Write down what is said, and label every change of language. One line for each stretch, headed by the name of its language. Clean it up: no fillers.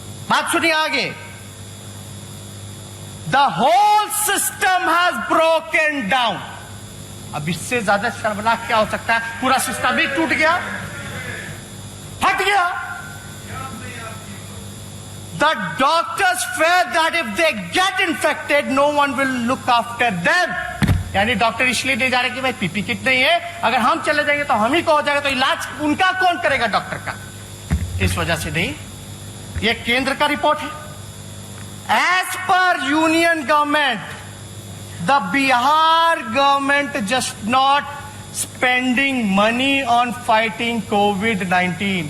Hindi: बात सुनिए आगे,
English: The whole system has broken down.
Hindi: अब इससे ज्यादा शर्मनाक क्या हो सकता है? पूरा सिस्टम ही टूट गया, फट गया।
English: The doctors fear that if they get infected, no one will look after them.
Hindi: यानी डॉक्टर इसलिए नहीं जा रहे कि भाई PPE किट नहीं है, अगर हम चले जाएंगे तो हम ही को हो जाएगा, तो इलाज उनका कौन करेगा डॉक्टर का? इस वजह से नहीं। ये केंद्र का रिपोर्ट है।
English: As पर union government, the Bihar government just not spending money on fighting COVID-19।